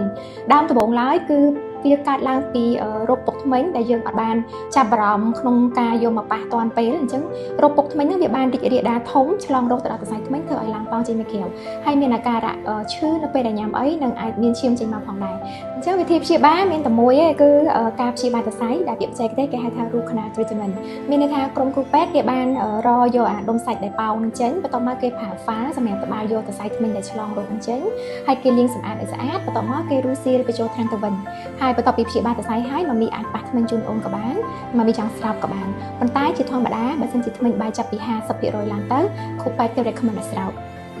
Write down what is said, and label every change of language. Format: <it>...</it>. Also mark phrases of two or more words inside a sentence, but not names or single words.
<km>ដើមដំបូងឡើយគឺវាកើតឡើងពីរោគពុកធ្មេញដែលយើងអត់បានចាប់អារម្មណ៍ក្នុងការយកមកប៉ះទាន់ពេលអញ្ចឹងរោគពុកធ្មេញហ្នឹងវាបានរីករាលដាលធំឆ្លងរោ គទៅដល់សរសៃធ្មេញធ្វើឲ្យឡើងប៉ោងចេញមកក្រៅហើយមានអាការៈឈឺនៅពេលដែលញ៉ាំអីនិងអាចមានឈាមចេញមកផងដែរអញ្ចឹងវិធីព្យាបាល មានតែមួយទេគឺការព្យាបាលសរសៃដែលពាក្យបច្ចេកទេសគេហៅថា</km> <en>root canal treatment</en> <km>មានន័យថាក្រុមគ្រូពេទ្យគេបានរយកអាដុំសាច់ដែលប៉ោងនឹងចេញបន្ទាប់មកគេប្រើហ្វាសម្រាប់ត្បាល់យកសរសៃធ្មេញដែលឆ្លងរោគនឹងចេញហើយគេលាងសម្អាតឲ្យស្អាតបន្ទាប់មកគេរុះស៊ីឬបញ្ចូលថ្នាំទៅវិញហើយបន្ទាប់ពីព្យាបាលសរសៃហើយម៉ាមីអាចប៉ះធ្មេញជូនអូនក៏បានម៉ាមីចង់ស្រោបក៏បានប៉ុន្តែជាធម្មតាបើសិនជាធ្មេញបាយចាប់ពី50% ឡើងទៅគ្រូពេទ្យគេ recommend ឲ្យស្រោប</km>